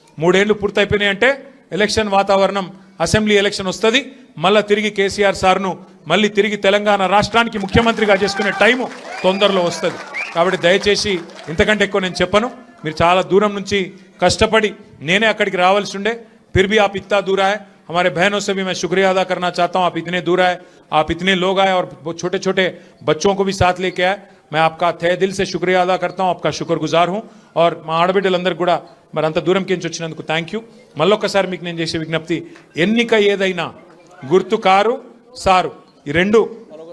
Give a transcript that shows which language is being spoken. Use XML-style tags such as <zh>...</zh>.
<te>3 ఏళ్ళు పూర్తయిపోయినాయి అంటే ఎలక్షన్ వాతావరణం, అసెంబ్లీ ఎలక్షన్ వస్తుంది. మళ్ళీ తిరిగి కేసీఆర్ సార్ను మళ్ళీ తిరిగి తెలంగాణ రాష్ట్రానికి ముఖ్యమంత్రిగా చేసుకునే టైము తొందరలో వస్తుంది. కాబట్టి దయచేసి ఇంతకంటే ఎక్కువ నేను చెప్పను. మీరు చాలా దూరం నుంచి కష్టపడి నేనే అక్కడికి రావాల్సి ఉండే,</te> <hi>फिर भी आप इतना दूर आए. हमारे बहनों से भी मैं शुक्रिया अदा करना चाहता हूँ. आप इतने दूर आए, आप इतने लोग आए और छोटे छोटे बच्चों को भी साथ लेके आए. मैं आपका तहे दिल से शुक्रिया अदा करता हूँ, आपका शुक्रगुजार हूँ.</hi> <te>और మా ఆడబిడ్డలందరూ కూడా మరి అంత దూరం కించి వచ్చినందుకు థ్యాంక్ యూ. మళ్ళొక్కసారి మీకు నేను చేసే విజ్ఞప్తి, ఎన్నిక ఏదైనా గుర్తు కారు సారు, ఈ 2</te>